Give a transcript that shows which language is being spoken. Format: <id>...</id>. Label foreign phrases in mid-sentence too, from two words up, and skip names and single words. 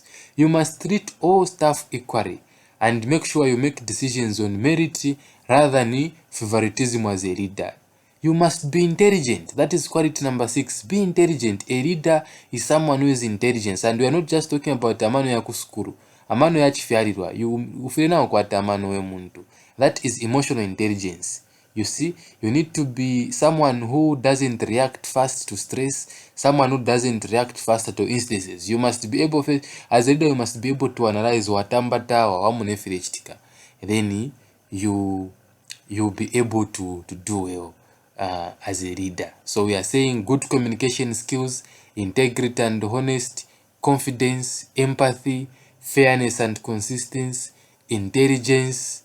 <en>You must treat all staff equally and make sure you make decisions on merit rather than favoritism as a leader. You must be intelligent. That is quality number 6. Be intelligent. A leader is someone who is intelligent. And we are not just talking about</en> <bem>amano ya kusukuru. Amano ya chifyarirwa. Ufire nawo kwata amano we muntu.</bem> <en>That is emotional intelligence. You see, you need to be someone who doesn't react fast to stress, someone who doesn't react fast to instances. You must be able, as a leader, you must be able to analyze</en> <bem>watambata wa wamunefire chitika.</bem> <en>Then you'll be able to do well as a leader. So we are saying good communication skills, integrity and honesty, confidence, empathy, fairness and consistency, intelligence.</en>